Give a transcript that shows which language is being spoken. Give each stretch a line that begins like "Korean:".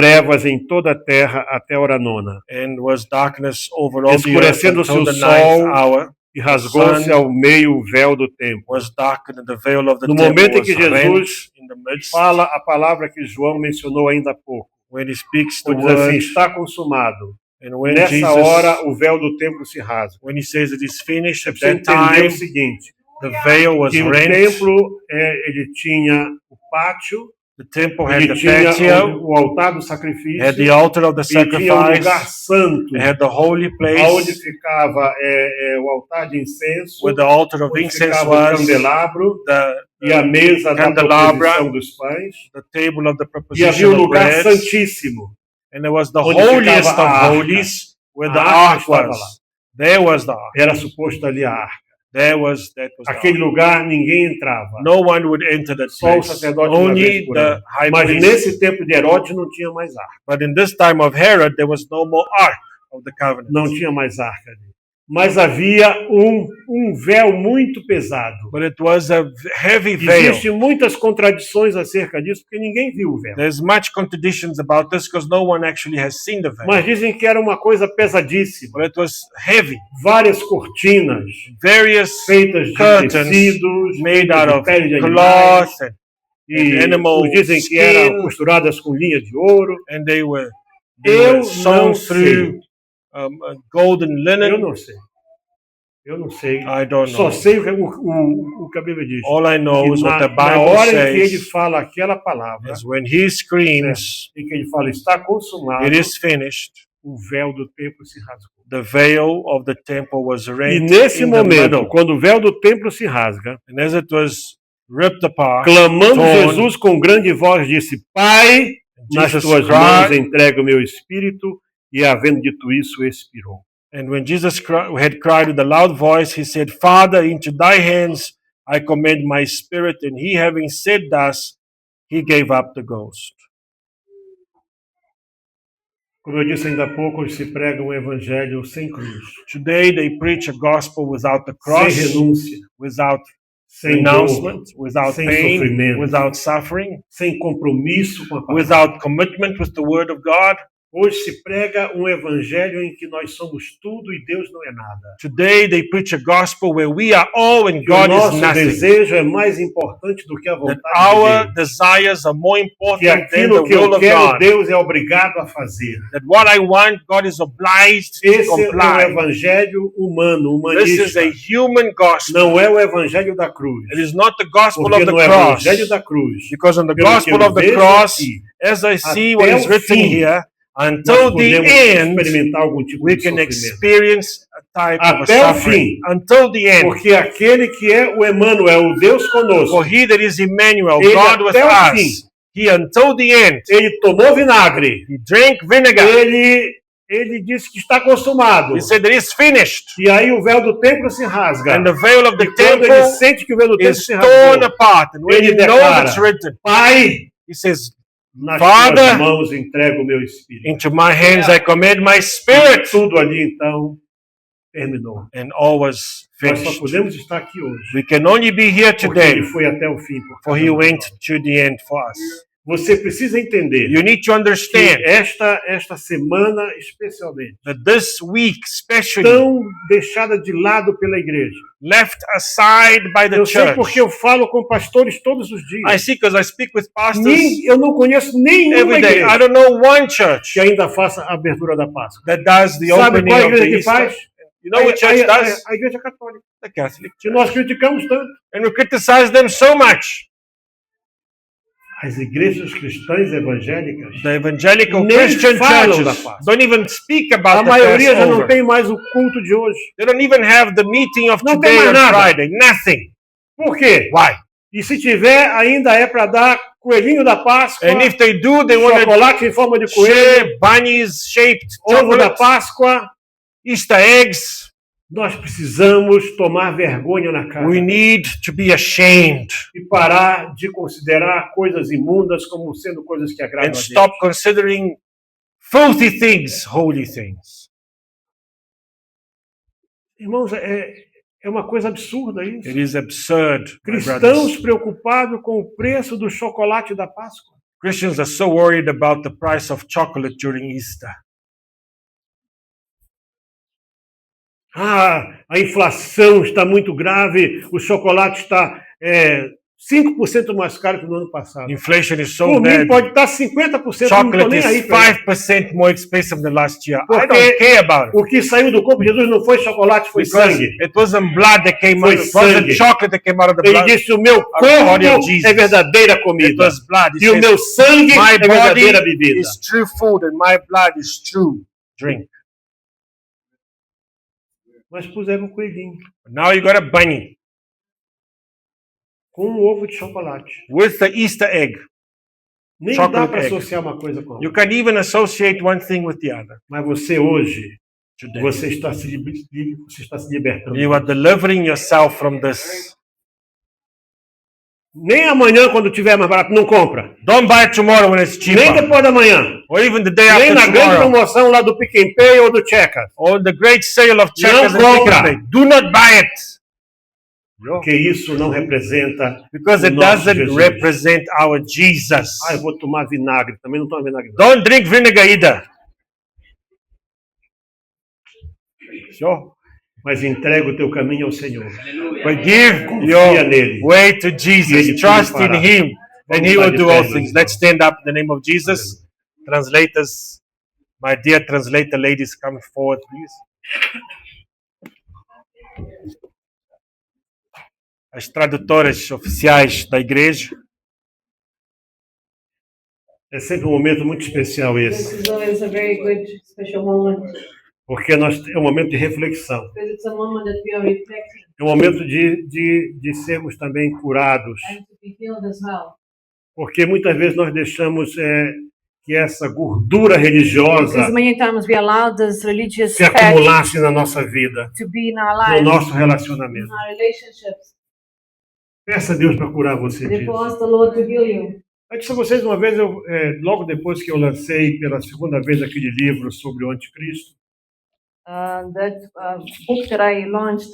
Portuguese: trevas em toda a terra até a hora nona.
English: and was darkness over all the earth
Portuguese: Escurecendo-se
English: until
Portuguese: o
English: the
Portuguese: sol,
English: 9th hour.
Portuguese: E rasgou-se
English: Sun
Portuguese: ao meio o véu do templo.
English: Was darkened, and the veil of the
Portuguese: No
English: temple
Portuguese: momento em
English: was
Portuguese: que Jesus
English: rent in the midst.
Portuguese: Fala a palavra que João mencionou ainda há pouco.
English: When he speaks the
Portuguese: Diz assim,
English: word,
Portuguese: está consumado.
English: and when
Portuguese: Nessa
English: Jesus,
Portuguese: hora o véu do templo se rasga.
English: when he says it is finished, at
Portuguese: Você
English: that
Portuguese: entendeu
English: time
Portuguese: o seguinte,
English: the veil was
Portuguese: que o
English: rent.
Portuguese: templo ele tinha o pátio,
English: The temple had
Portuguese: ele
English: the
Portuguese: tinha
English: patio,
Portuguese: o altar do sacrifício,
English: had the altar of the
Portuguese: e tinha o lugar
English: sacrifice,
Portuguese: santo,
English: it had the holy
Portuguese: onde
English: place
Portuguese: ficava o altar de incenso,
English: where the altar of
Portuguese: onde
English: incense
Portuguese: ficava o
English: was,
Portuguese: candelabro
English: the,
Portuguese: e a mesa da
English: candelabra,
Portuguese: proposição dos pães,
English: the table of the
Portuguese: e havia
English: proposition
Portuguese: o
English: of
Portuguese: lugar
English: bread,
Portuguese: santíssimo,
English: and there was the
Portuguese: onde
English: holiest
Portuguese: ficava a
English: of
Portuguese: arca.
English: holies, where the
Portuguese: A arca
English: ark
Portuguese: estava lá.
English: was. There was the ark.
Portuguese: Era suposto ali a arca.
English: That was the
Portuguese: Aquele
English: ark.
Portuguese: lugar ninguém entrava.
English: No one would enter that
Portuguese: Só o
English: place.
Portuguese: sacerdote uma vez
English: Only
Portuguese: por
English: the
Portuguese: ano.
English: high
Portuguese: Mas
English: priest.
Portuguese: nesse tempo de Herodes não tinha mais arca.
English: But in this time of Herod, there was no more ark of the covenant.
Portuguese: Não tinha mais arca ali. Mas havia um véu muito pesado.
English: But it was a heavy veil.
Portuguese: Existem muitas contradições acerca disso, porque ninguém viu o véu.
English: There's much contradictions about this because no one actually has seen the veil.
Portuguese: Mas dizem que era uma coisa pesadíssima.
English: But it was heavy.
Portuguese: Várias cortinas
English: Various
Portuguese: feitas de
English: curtains
Portuguese: tecidos,
English: made out
Portuguese: de
English: of
Portuguese: pele de animais,
English: cloth
Portuguese: e
English: animal
Portuguese: dizem que
English: skin.
Portuguese: eram costuradas com linha de ouro.
English: and they were
Portuguese: Eu
English: sewn
Portuguese: não
English: through golden
Portuguese: Eu
English: linen.
Portuguese: não sei. Eu não sei.
English: I don't
Portuguese: Só
English: know.
Portuguese: sei o que a Bíblia diz.
English: All I know
Portuguese: Que
English: is what the
Portuguese: na
English: Bible
Portuguese: hora em que ele
English: says
Portuguese: fala aquela palavra,
English: is when he screams,
Portuguese: em que ele fala está consumado,
English: it is finished,
Portuguese: o véu do templo se rasgou.
English: the veil of the temple was
Portuguese: E
English: rent
Portuguese: nesse
English: in the
Portuguese: momento,
English: middle.
Portuguese: quando o véu do templo se rasga,
English: And as it was ripped apart,
Portuguese: clamando
English: torn,
Portuguese: Jesus com grande voz, disse: Pai, nas
English: Jesus
Portuguese: tuas mãos
English: cried,
Portuguese: entrego o meu espírito, e havendo dito isso, expirou.
English: and when Jesus had cried with a loud voice, he said, Father, into thy hands I commend my spirit. And he, having said thus, he gave up the ghost.
Portuguese: Como eu disse ainda há pouco, hoje se prega um evangelho sem cruz,
English: Today they preach a gospel without the
Portuguese: sem
English: cross,
Portuguese: renúncia,
English: without
Portuguese: sem dor,
English: renouncement, without
Portuguese: sem
English: pain,
Portuguese: sofrimento,
English: without suffering,
Portuguese: sem compromisso com a palavra.
English: without commitment with the word of God.
Portuguese: Hoje se prega um evangelho em que nós somos tudo e Deus não é nada.
English: Today they preach a gospel where we are all and
Portuguese: Que o
English: God is
Portuguese: nosso
English: nothing.
Portuguese: desejo é mais importante do que a
English: That
Portuguese: vontade
English: our
Portuguese: de Deus.
English: desires are more
Portuguese: Que
English: important than the
Portuguese: aquilo que
English: will
Portuguese: eu
English: of
Portuguese: quero,
English: God.
Portuguese: Deus é obrigado a fazer.
English: That what I want, God is obliged to
Portuguese: Esse é o
English: comply.
Portuguese: evangelho humano,
English: This is
Portuguese: humanista.
English: a human gospel.
Portuguese: Não é o evangelho da cruz.
English: It is not the gospel
Portuguese: Porque
English: of the
Portuguese: no
English: cross.
Portuguese: evangelho da cruz,
English: Because on the
Portuguese: pelo que
English: gospel
Portuguese: eu
English: of the
Portuguese: vejo
English: cross,
Portuguese: aqui,
English: as I see
Portuguese: até
English: what is
Portuguese: o
English: written
Portuguese: fim,
English: here,
Portuguese: nós
English: until the
Portuguese: podemos
English: end,
Portuguese: experimentar algum tipo
English: we
Portuguese: de
English: can
Portuguese: sofrimento.
English: experience a type of a
Portuguese: Até o
English: suffering.
Portuguese: fim.
English: Until the end.
Portuguese: Porque aquele que é o Emmanuel, o Deus conosco,
English: For he that is Emmanuel,
Portuguese: Ele
English: God with
Portuguese: até o
English: us,
Portuguese: fim.
English: he until the end,
Portuguese: ele tomou vinagre,
English: he drank vinegar.
Portuguese: ele disse que está consumado.
English: He said that it's finished.
Portuguese: E aí o véu do templo se rasga.
English: And the veil of the
Portuguese: E quando ele
English: temple
Portuguese: sente que o véu do templo
English: is
Portuguese: se
English: torn
Portuguese: rasgou,
English: apart. And when
Portuguese: ele
English: he knows
Portuguese: declara,
English: it's written,
Portuguese: Pai,
English: he says,
Portuguese: nas
English: Father,
Portuguese: tuas mãos entrego o meu espírito.
English: into my hands I commit my spirit.
Portuguese: Tudo ali então terminou.
English: And all was
Portuguese: Nós só
English: finished.
Portuguese: podemos estar aqui hoje.
English: We can only be here
Portuguese: Porque
English: today,
Portuguese: ele foi até o fim. por
English: for
Portuguese: cada
English: he
Portuguese: um de
English: went
Portuguese: nós.
English: to the end for us.
Portuguese: Você precisa entender
English: You need to understand
Portuguese: esta semana, especialmente,
English: that this week, especially,
Portuguese: tão deixada de lado pela igreja.
English: left aside by the
Portuguese: Eu sei
English: church.
Portuguese: porque eu falo com pastores todos os dias.
English: I see because I speak with pastors
Portuguese: Eu não conheço nenhuma
English: every day. I
Portuguese: igreja
English: don't know one church
Portuguese: que ainda faça a abertura da Páscoa.
English: that does the
Portuguese: Sabe
English: opening
Portuguese: qual é a
English: of the
Portuguese: igreja que
English: Easter.
Portuguese: faz?
English: You know what church does?
Portuguese: A igreja católica.
English: The Catholic
Portuguese: Que
English: Church.
Portuguese: nós criticamos tanto.
English: And we criticize them so much.
Portuguese: As igrejas cristãs evangélicas,
English: The evangelical
Portuguese: Nem
English: Christian
Portuguese: falam da
English: churches
Portuguese: Páscoa.
English: don't even speak
Portuguese: a
English: about the
Portuguese: maioria já não
English: Passover.
Portuguese: tem mais o culto de hoje.
English: They don't even have the meeting of
Portuguese: Não tem
English: today
Portuguese: mais
English: on
Portuguese: nada.
English: Friday. Nothing.
Portuguese: Por quê?
English: Why?
Portuguese: E se tiver, ainda é para dar coelhinho da Páscoa,
English: And if they do, they want to
Portuguese: chocolate em forma de coelho,
English: share bunnies shaped
Portuguese: ovo da
English: chocolate,
Portuguese: Páscoa.
English: Easter eggs.
Portuguese: Nós precisamos tomar vergonha na cara
English: We need to be ashamed
Portuguese: e parar de considerar coisas imundas como sendo coisas que agradam
English: and
Portuguese: a Deus.
English: stop considering filthy things holy things.
Portuguese: Irmãos, é uma coisa absurda isso.
English: It is absurd, my
Portuguese: Cristãos
English: brothers.
Portuguese: preocupados com o preço do chocolate da Páscoa.
English: Christians are so worried about the price of chocolate during Easter.
Portuguese: A inflação está muito grave, o chocolate está 5% mais caro que no ano passado.
English: Inflation is so
Portuguese: Por mim,
English: bad.
Portuguese: pode estar 50%, não estou
English: Chocolate
Portuguese: nem aí
English: is
Portuguese: para isso.
English: 5% more expensive than last year. I
Portuguese: Porque
English: don't care about it.
Portuguese: o que saiu do corpo de Jesus não foi chocolate, foi
English: Because
Portuguese: sangue.
English: it wasn't blood that came
Portuguese: Foi
English: out. It wasn't
Portuguese: sangue.
English: chocolate that came out of the
Portuguese: Ele
English: blood.
Portuguese: disse, o meu
English: body of
Portuguese: corpo
English: Jesus.
Portuguese: é verdadeira
English: It
Portuguese: comida.
English: was blood. He
Portuguese: E o
English: says,
Portuguese: meu sangue
English: my
Portuguese: é verdadeira
English: body
Portuguese: bebida.
English: is true food and my blood is true drink.
Portuguese: Mas puseram um coelhinho
English: Now you got a bunny
Portuguese: com um ovo de chocolate.
English: with the Easter egg.
Portuguese: Nem dá
English: Chocolate
Portuguese: para
English: egg.
Portuguese: associar uma coisa com a
English: You
Portuguese: outra.
English: can even associate one thing with the other.
Portuguese: Mas você hoje,
English: Today.
Portuguese: você está se libertando.
English: You are delivering yourself from this.
Portuguese: Nem amanhã, quando tiver mais barato, não compra.
English: Don't buy it tomorrow when it's
Portuguese: Nem
English: cheaper.
Portuguese: depois da manhã.
English: Or even the day
Portuguese: Nem
English: after
Portuguese: na grande
English: tomorrow.
Portuguese: promoção lá do Pick and Pay ou do Checker.
English: Or the great sale of checkers and
Portuguese: Não
English: Pick and
Portuguese: compra.
English: Pay. Do not buy it.
Portuguese: Porque isso não representa
English: Because
Portuguese: o
English: it
Portuguese: nosso
English: doesn't
Portuguese: Jesus.
English: represent our Jesus.
Portuguese: Eu vou tomar vinagre. Também não tomo vinagre. Não.
English: Don't drink vinegar either. Sure.
Portuguese: Mas entrega o teu caminho ao Senhor.
English: But give
Portuguese: Confia
English: your
Portuguese: nele.
English: way to
Portuguese: E ele
English: Jesus.
Portuguese: tudo
English: Trust in
Portuguese: fará.
English: Him, and
Portuguese: Vamos
English: He
Portuguese: lá
English: will
Portuguese: de
English: do
Portuguese: pé,
English: all
Portuguese: meus
English: things.
Portuguese: irmãos.
English: Let's stand up in the name of Jesus. Translators, my dear translator ladies, come forward, please.
Portuguese: As tradutoras oficiais da igreja. É sempre um momento muito especial
English: This
Portuguese: esse.
English: is always a very good, special moment
Portuguese: Porque é um momento de reflexão.
English: because it's a moment that we are reflecting
Portuguese: É um momento de sermos também curados.
English: and to be healed as well.
Portuguese: Porque muitas vezes nós deixamos que essa gordura religiosa
English: Because many times we allow this religious
Portuguese: se
English: fat
Portuguese: acumulasse na nossa vida,
English: to be in our
Portuguese: no
English: lives,
Portuguese: nosso
English: in
Portuguese: relacionamento.
English: our relationships.
Portuguese: Peça a Deus para curar você disso.
English: Therefore, ask the Lord to heal you.
Portuguese: Eu disse a vocês uma vez, logo depois que eu lancei pela segunda vez aquele livro sobre o anticristo,
English: That book that I launched,